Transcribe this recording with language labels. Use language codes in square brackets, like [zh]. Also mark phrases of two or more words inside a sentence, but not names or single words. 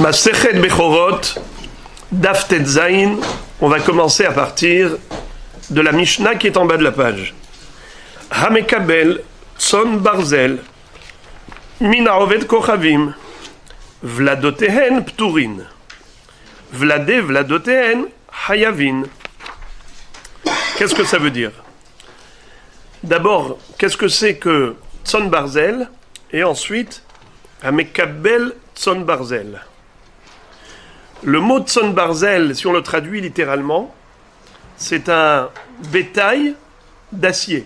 [he] מסכת בכורות דף ט״ז. [fr] On va commencer à partir de la Mishnah qui est en bas de la page. [he] המקבל צאן ברזל מן עובד כוכבים ולדותיהן פטורין ולדותיהן חייבין. [fr] Qu'est-ce que ça veut dire? D'abord, qu'est-ce que c'est que [he] צאן ברזל? [fr] Et ensuite, [he] המקבל צאן ברזל. [fr] Le mot [he] צאן ברזל, [fr] si on le traduit littéralement, c'est un bétail d'acier.